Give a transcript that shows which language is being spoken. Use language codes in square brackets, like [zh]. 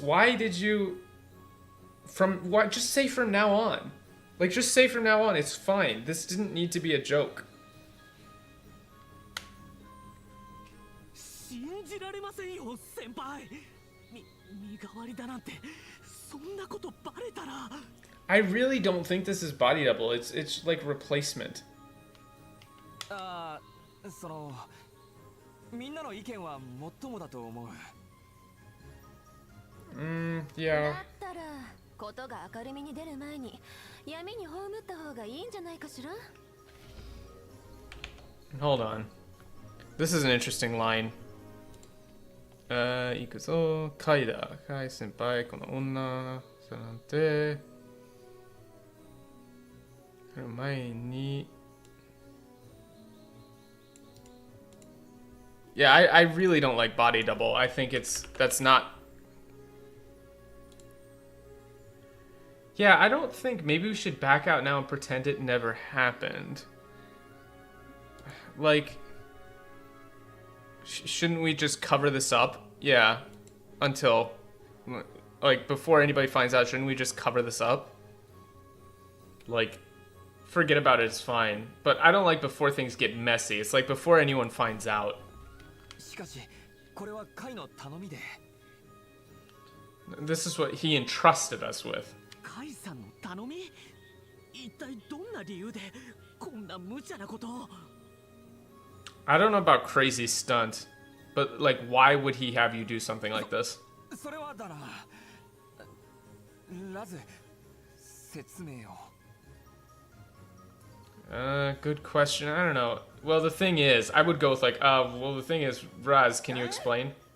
[en] Why did you just say from now on? Like, just say from now on, it's fine. This didn't need to be a joke. [ja] 信じられませんよ、先輩。身代わりだなんて、そんなことバレたら。 [en] I really don't think this is body double. It's like replacement. [ja] ああ、そのみんなの意見はもっともだと思う。 [en] Yeah. [ja] だったらことが明るみに出る前に闇に葬った方がいいんじゃないかしら。 [en] Hold on. This is an interesting line. [ja] 行くぞ。カイだ。カイ先輩、この女。そうなんて。その前に。 [en] Yeah, I really don't like body double. I think that's not. Yeah, I don't think maybe we should back out now and pretend it never happened. Like, shouldn't we just cover this up? Yeah, until, like, before anybody finds out, shouldn't we just cover this up? Like, forget about it, it's fine. But I don't like before things get messy. It's like before anyone finds out. [ja] しかしこれはカイの頼みで。 [en] This is what he entrusted us with. [ja] カイさんの頼み？一体どんな理由でこんな無茶なことを？ [en] I don't know about crazy stunt, but like, why would he have you do something like this? [ja] それはだな。ラズ、説明を。 [en] Good question. I don't know. Well, the thing is, I would go with like, well, the thing is, Raz, can you explain?